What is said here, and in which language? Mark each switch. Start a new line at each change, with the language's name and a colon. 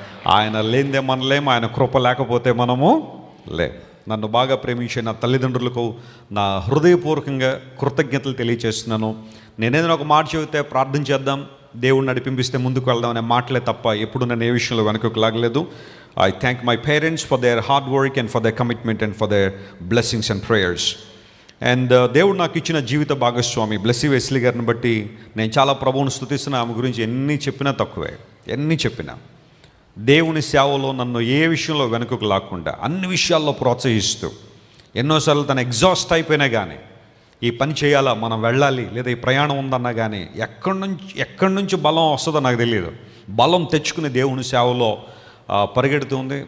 Telugu: ఆయన లేనిదే మనలేము, ఆయన కృప లేకపోతే మనము లే. నన్ను బాగా ప్రేమించే నా తల్లిదండ్రులకు నా హృదయపూర్వకంగా కృతజ్ఞతలు తెలియజేస్తున్నాను. నేనేదైనా ఒక మాట చెబితే ప్రార్థన చేద్దాం, దేవుడిని నడిపింపిస్తే ముందుకు వెళ్దాం అనే మాటలే తప్ప ఎప్పుడు నన్ను ఏ విషయంలో వెనకకు లాగలేదు.
English: I thank my parents for their hard work and for their commitment and for their blessings and prayers.
Telugu: And దేవుడు నాకు ఇచ్చిన జీవిత భాగస్వామి బ్లెస్సీ వెస్లీ గారిని బట్టి నేను చాలా ప్రభువును స్తుతిస్తున్నా. ఆమె గురించి ఎన్ని చెప్పినా తక్కువే. ఎన్ని చెప్పినా దేవుని సేవలో నన్ను ఏ విషయంలో వెనుకకు లాక్కుండా అన్ని విషయాల్లో ప్రోత్సహిస్తూ, ఎన్నోసార్లు తను ఎగ్జాస్ట్ అయిపోయినా కానీ ఈ పని చేయాలా, మనం వెళ్ళాలి, లేదా ఈ ప్రయాణం ఉందన్నా కానీ ఎక్కడి నుంచి బలం వస్తుందో నాకు తెలియదు, బలం తెచ్చుకుని దేవుని సేవలో పరిగెడుతుంది.